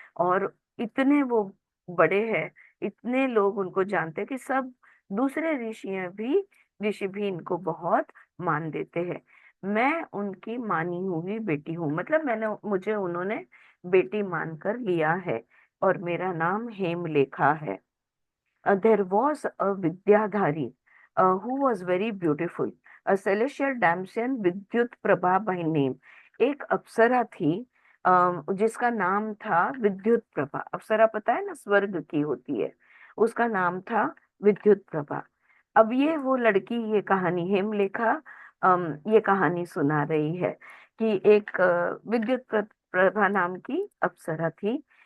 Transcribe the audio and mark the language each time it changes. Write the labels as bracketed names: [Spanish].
[Hindi] और इतने वो बड़े हैं, इतने लोग उनको जानते हैं कि सब दूसरे ऋषि भी इनको बहुत मान देते हैं। मैं उनकी मानी हुई बेटी हूँ, मतलब मुझे उन्होंने बेटी मानकर लिया है, और मेरा नाम हेमलेखा है। [English] There was a Vidyadhari who was very beautiful, a celestial damsel Vidyut Prabha by name. [Hindi] एक अप्सरा थी, जिसका नाम था विद्युत प्रभा। अप्सरा पता है ना, स्वर्ग की होती है, उसका नाम था विद्युत प्रभा। अब ये वो लड़की, ये कहानी हेमलेखा ये कहानी सुना रही है कि एक प्रभा नाम की अप्सरा थी।